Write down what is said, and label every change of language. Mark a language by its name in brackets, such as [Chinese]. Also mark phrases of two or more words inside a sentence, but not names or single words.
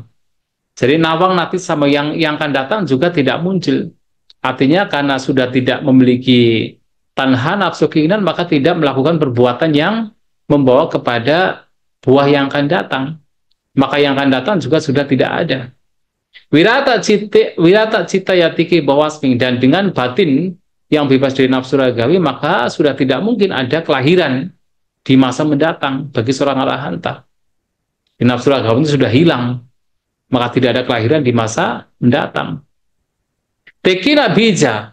[Indonesian] Jadi [Pali] nawang nanti [Indonesian] sama yang akan datang juga tidak muncul. Artinya karena sudah tidak memiliki tanha nafsu keinginan, maka tidak melakukan perbuatan yang membawa kepada buah yang akan datang. Maka yang akan datang juga sudah tidak ada. [Pali] Wirata cita yatiki bawasming, [Indonesian] dan dengan batin yang bebas dari nafsu ragawi, maka sudah tidak mungkin ada kelahiran di masa mendatang bagi seorang arahanta. Nafsu ragawi itu sudah hilang, maka tidak ada kelahiran di masa mendatang. [Pali] Tekina bija.